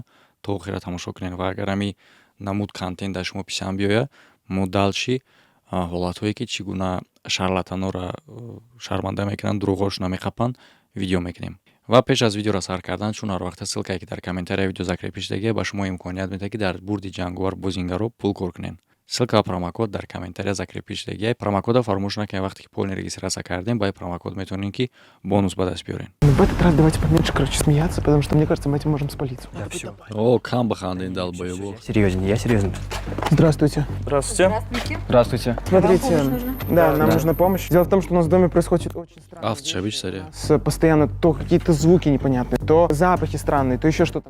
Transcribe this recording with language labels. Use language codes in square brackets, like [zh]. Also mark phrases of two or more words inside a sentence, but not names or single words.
[tg] То охира тамошо кунед ва агар ҳами намуд контент дар шумо писанд биёяд, мо далши ҳолатҳое ки чӣ гуна шарлатанора шарманда мекунанд, дурӯғошона меқапанд, видео мекунем. Ва пеш аз видеоро сар кардан, чун ҳар вақта ссилкае ки дар комментарияи видео закрепиштагиа ба шумо имконият медиҳад ки дар бурди ҷанговар бозингаро пул кор кунед. Ссилка ва промокод дар комментария закрепиштагиа. Промокода фаромӯш накунед, вақте ки [ru] полная регистрация [tg] кардем, ба промокод метавонед ки бонус ба даст биёред. [ru] В этот раз давайте поменьше, смеяться, потому что, мне кажется, мы этим можем спалиться. Да, все. [tg] О, кам бахандин дал боевой. [ru] Я серьезно. Здравствуйте. Здравствуйте. Здравствуйте. Смотрите, нам нужна помощь. Дело в том, что у нас в доме происходит очень странно. Автошабич сария. Постоянно то какие-то звуки непонятные, то запахи странные, то еще что-то.